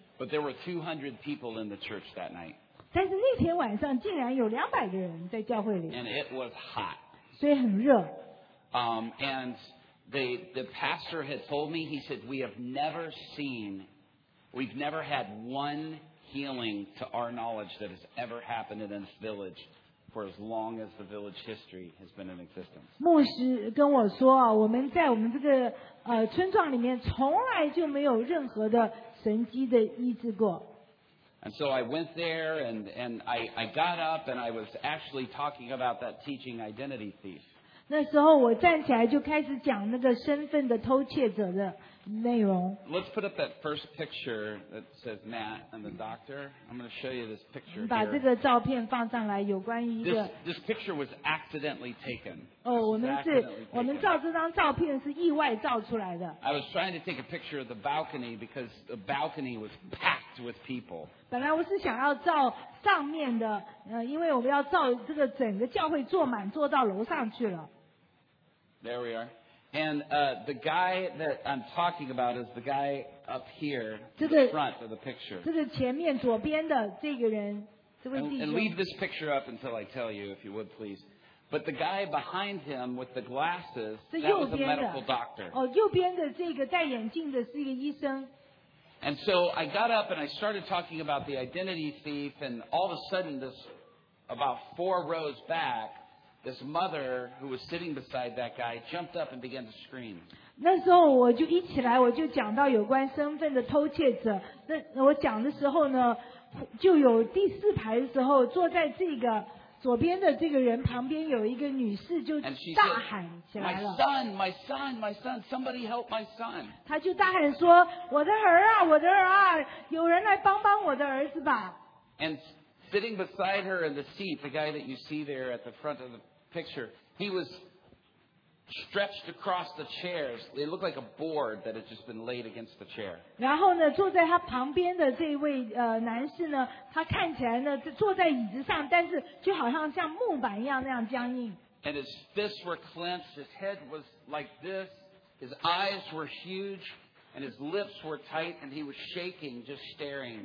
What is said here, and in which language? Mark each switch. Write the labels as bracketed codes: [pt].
[en] But there were 200 people in the church that night. [zh] 但是那天晚上竟然有200个人在教会里。 [en] And it was hot. [zh] 所以很热。 [en] The pastor had told me, he said, we've never had one healing to our knowledge that has ever happened in this village for as long as the village history has been in existence. [zh] 牧师跟我说，我们在我们这个村庄里面从来就没有任何的神迹的医治过。 [en] And so I went there and I got up and I was actually talking about that teaching identity thief. [zh] 那时候我站起来就开始讲那个身份的偷窃者的内容。 [en] Let's put up that first picture that says Matt and the doctor. I'm going to show you this picture. [zh] 把这个照片放上来，有关于一个。 [en] This picture was accidentally taken. [zh] 哦，我们照这张照片是意外照出来的。 [en] I was trying to take a picture of the balcony because the balcony was packed with people. [zh] 本来我是想要照上面的，因为我们要照这个整个教会坐满，坐到楼上去了。 [en] There we are. And the guy that I'm talking about is the guy up here, in front of the picture. [zh] 这个前面左边的这个人，这位弟兄。 [en] And leave this picture up until I tell you, if you would please. But the guy behind him with the glasses, that was a medical doctor. [zh] 哦，右边的这个戴眼镜的是一个医生。 [en] And so I got up and I started talking about the identity thief, and all of a sudden, this about four rows back, this mother who was sitting beside that guy jumped up and began to scream. [zh] 那时候我就一起来，我就讲到有关身份的偷窃者。那我讲的时候呢，就有第四排的时候，坐在这个左边的这个人旁边有一个女士就大喊起来了。 [en] My son, my son, my son, somebody help my son. [zh] 她就大喊说：“我的儿啊，我的儿啊，有人来帮帮我的儿子吧。” [en] And sitting beside her in the seat, the guy that you see there at the front of the picture, he was stretched across the chairs. It looked like a board that had just been laid against the chair. [zh] 然后呢，坐在他旁边的这位男士呢，他看起来呢坐在椅子上，但是就好像像木板一样那样僵硬。 [en] And his fists were clenched. His head was like this. His eyes were huge. And his lips were tight, and he was shaking, just staring.